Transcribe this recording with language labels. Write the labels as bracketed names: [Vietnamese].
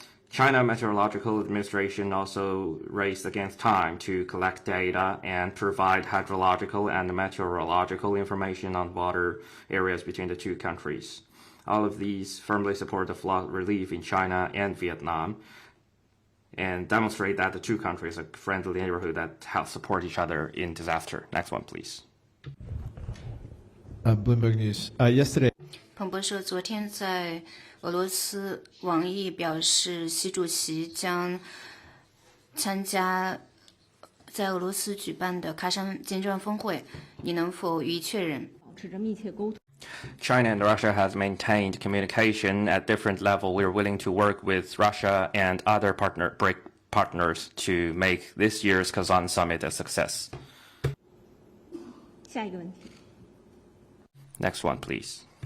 [English] China Meteorological Administration also raced against time to collect data and provide hydrological and meteorological information on water areas between the two countries. All of these firmly support the flood relief in China and Vietnam and demonstrate that the two countries are a friendly neighborhood that help support each other in disaster. Next one, please. Bloomberg News. Yesterday. [Chinese] 彭博社昨天在俄罗斯网易表示，习主席将参加在俄罗斯举办的喀山金砖峰会，你能否予以确认？保持着密切沟通。 [English] China and Russia has maintained communication at different level. We are willing to work with Russia and other BRICS partners to make this year's Kazan summit a success. [Chinese] 下一个问题。 [English] Next one, please.